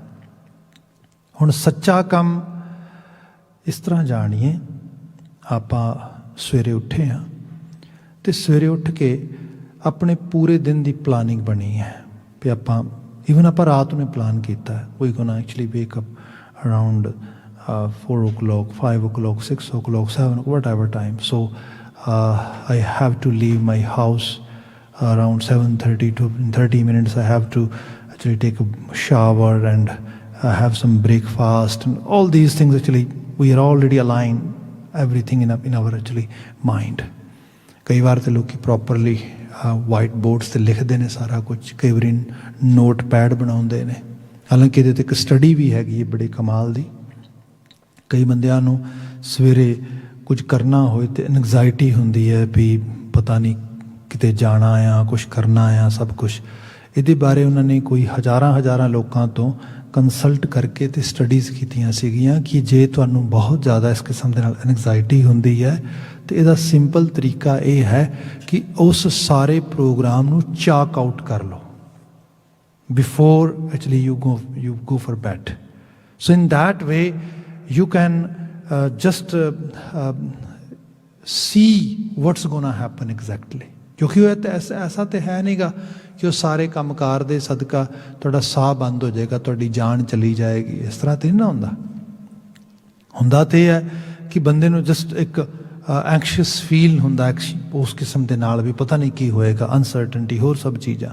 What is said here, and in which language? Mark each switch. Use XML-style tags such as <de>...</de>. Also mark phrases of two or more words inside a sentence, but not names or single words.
<pa>ਹੁਣ ਸੱਚਾ ਕੰਮ ਇਸ ਤਰ੍ਹਾਂ ਜਾਣੀਏ, ਆਪਾਂ ਸਵੇਰੇ ਉੱਠੇ ਹਾਂ ਅਤੇ ਸਵੇਰੇ ਉੱਠ ਕੇ ਆਪਣੇ ਪੂਰੇ ਦਿਨ ਦੀ ਪਲਾਨਿੰਗ ਬਣੀ ਹੈ ਵੀ ਆਪਾਂ ਈਵਨ ਆਪਾਂ ਰਾਤ ਨੂੰ ਪਲਾਨ ਕੀਤਾ ਵੀ</pa> <en>gonna actually wake up around 4 o'clock, 5 o'clock, 6 o'clock, 7 o'clock, whatever time. So I have to leave my house around 7:30 to in 30 minutes. I have to actually take a shower and have some breakfast and all these things. Actually we are already aligned everything in our actually mind.</en> <pa>ਕਈ ਵਾਰ ਤੇ ਲੋਕੀ</pa> <en>properly white boards</en> <pa>'ਤੇ ਲਿਖਦੇ ਨੇ ਸਾਰਾ ਕੁਝ, ਕਈ ਵਾਰੀ</pa> <en>note pad</en> <pa>ਬਣਾਉਂਦੇ ਨੇ। ਹਾਲਾਂਕਿ ਇਹਦੇ 'ਤੇ ਇੱਕ ਸਟੱਡੀ ਵੀ ਹੈਗੀ ਹੈ ਬੜੇ ਕਮਾਲ ਦੀ। ਕਈ ਬੰਦਿਆਂ ਨੂੰ ਸਵੇਰੇ ਕੁਝ ਕਰਨਾ ਹੋਏ ਤੇ ਐਨਗਜ਼ਾਇਟੀ ਹੁੰਦੀ ਹੈ ਵੀ ਪਤਾ ਨਹੀਂ ਕਿਤੇ ਜਾਣਾ ਆ, ਕੁਛ ਕਰਨਾ ਆ, ਸਭ ਕੁਛ। ਇਹਦੇ ਬਾਰੇ ਉਹਨਾਂ ਨੇ ਕੋਈ ਹਜ਼ਾਰਾਂ ਲੋਕਾਂ ਤੋਂ ਕੰਸਲਟ ਕਰਕੇ ਤੇ ਸਟੱਡੀਜ਼ ਕੀਤੀਆਂ ਸੀਗੀਆਂ ਕਿ ਜੇ ਤੁਹਾਨੂੰ ਬਹੁਤ ਜ਼ਿਆਦਾ ਇਸ ਕਿਸਮ ਦੇ ਨਾਲ ਐਨਗਜ਼ਾਇਟੀ ਹੁੰਦੀ ਹੈ ਤੇ ਇਹਦਾ ਸਿੰਪਲ ਤਰੀਕਾ ਇਹ ਹੈ ਕਿ ਉਸ ਸਾਰੇ ਪ੍ਰੋਗਰਾਮ ਨੂੰ</pa> <en>chalk out</en> <pa>ਕਰ ਲਓ</pa> <en>before actually you go for bed. So in that way you can just see what's gonna happen exactly,</en> <pa>ਕਿਉਂਕਿ ਉਹ ਐਸਾ ਤਾਂ ਹੈ ਨਹੀਂਗਾ ਕਿ ਉਹ ਸਾਰੇ ਕੰਮਕਾਰ ਦੇ ਸਦਕਾ ਤੁਹਾਡਾ ਸਾਹ ਬੰਦ ਹੋ ਜਾਏਗਾ, ਤੁਹਾਡੀ ਜਾਨ ਚਲੀ ਜਾਏਗੀ। ਇਸ ਤਰ੍ਹਾਂ ਤਾਂ ਨਹੀਂ ਨਾ ਹੁੰਦਾ ਤਾਂ ਇਹ ਹੈ ਕਿ ਬੰਦੇ ਨੂੰ ਜਸਟ ਇੱਕ</pa> <en>anxious feel</en> <pa>ਹੁੰਦਾ ਉਸ ਕਿਸਮ ਦੇ ਨਾਲ ਵੀ ਪਤਾ ਨਹੀਂ ਕੀ ਹੋਏਗਾ, ਅਨਸਰਟਨਟੀ, ਹੋਰ ਸਭ ਚੀਜ਼ਾਂ।</pa>